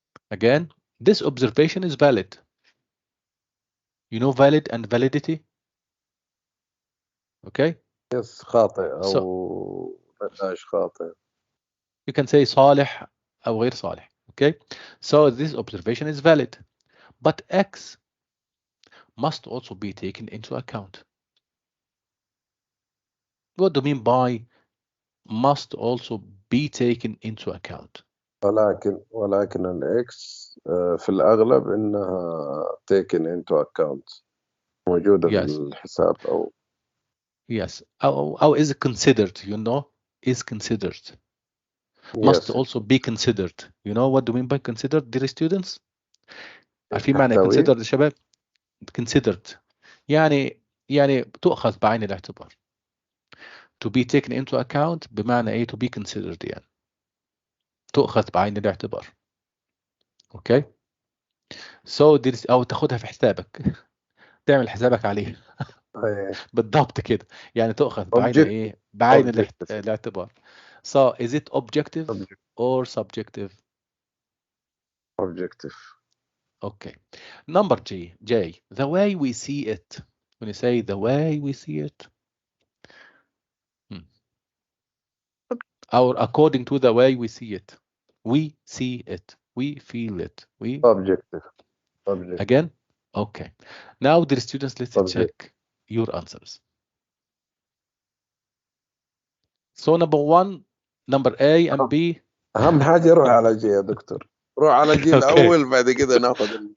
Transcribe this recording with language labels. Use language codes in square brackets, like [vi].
[en] Again, this observation is valid. You know valid and validity? Okay? [ar] Yes, خاطئ أو مش خاطئ. [en] You can say [ar] صالح أو غير صالح. [en] Okay? So this observation is valid. But X must also be taken into account. What do you mean by must also be taken into account? [ar] ولكن الإكس في الأغلب إنها [en] taken into account [ar] موجودة في الحساب أو [en] yes أو is considered, you know, is considered. Must also be considered. You know what do you mean by considered, dear students? [ar] عارفين معنى considered يا شباب؟ considered يعني تؤخذ بعين الاعتبار. [en] To be taken into account [ar] بمعنى ايه؟ [en] to be considered [ar] يعني تؤخذ بعين الاعتبار. اوكي؟ So او تاخدها في حسابك. تعمل حسابك عليه. بالضبط كده. يعني تؤخذ بعين ايه؟ بعين الاعتبار. [en] So is it objective or subjective? Objective. Okay. Number J. The way we see it. When you say the way we see it, or according to the way we see it, we see it, we feel it, we objective. Again? Okay. Now, dear students, let's check your answers. So number one, number A and B. [ar] أهم حاجة روح على G يا دكتور. روح على G الأول بعد كده ناخذ.